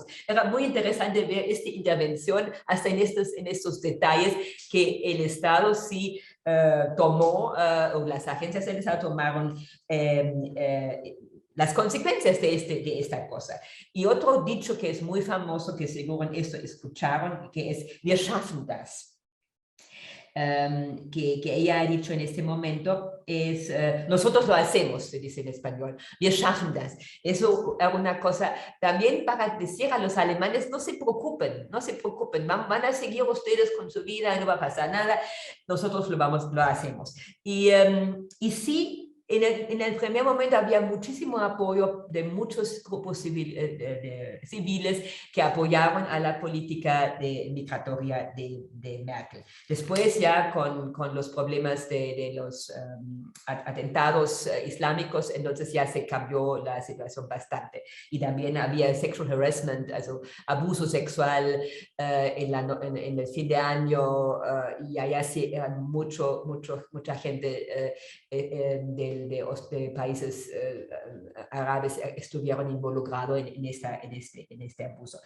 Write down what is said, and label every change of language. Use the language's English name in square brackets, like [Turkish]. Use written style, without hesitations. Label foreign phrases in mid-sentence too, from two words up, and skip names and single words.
[Spanish] Era muy interesante ver esta intervención hasta en estos detalles que el Estado sí tomó, o las agencias del Estado tomaron las consecuencias de esta cosa. Y otro dicho que es muy famoso, que seguro esto escucharon, que es, [German] wir schaffen das. [Spanish] Que ella ha dicho en este momento es, nosotros lo hacemos, se dice en español, [German] wir schaffen das. [Spanish] Eso es una cosa también para decir a los alemanes, no se preocupen, van a seguir ustedes con su vida, no va a pasar nada, nosotros lo hacemos. Y sí, en el primer momento había muchísimo apoyo de muchos grupos civiles que apoyaban a la política migratoria de Merkel. Después ya con los problemas de los atentados islámicos, entonces ya se cambió la situación bastante. Y también había [English] sexual harassment, [Spanish] also abuso sexual en el fin de año, y allá sí eran mucha gente de países árabes estuvieron involucrados en este abuso.